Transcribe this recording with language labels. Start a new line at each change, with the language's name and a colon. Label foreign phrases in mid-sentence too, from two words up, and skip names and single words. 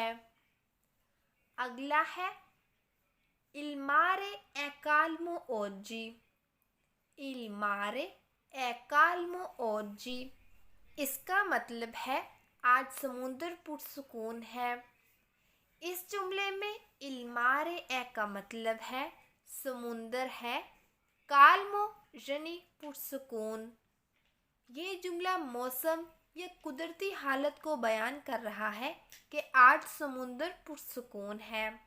Hindi: अगला है
Italian: Il mare è calmo oggi। Il mare è calmo oggi
Hindi: इसका मतलब है आज समुद्र पुरसुकून है। इस जुमले में
Italian: il mare è
Hindi: का मतलब है समुंदर है, कालमो यानी पुरसुकून। ये जुमला मौसम या कुदरती हालत को बयान कर रहा है कि आज समुंदर पुरसुकून है।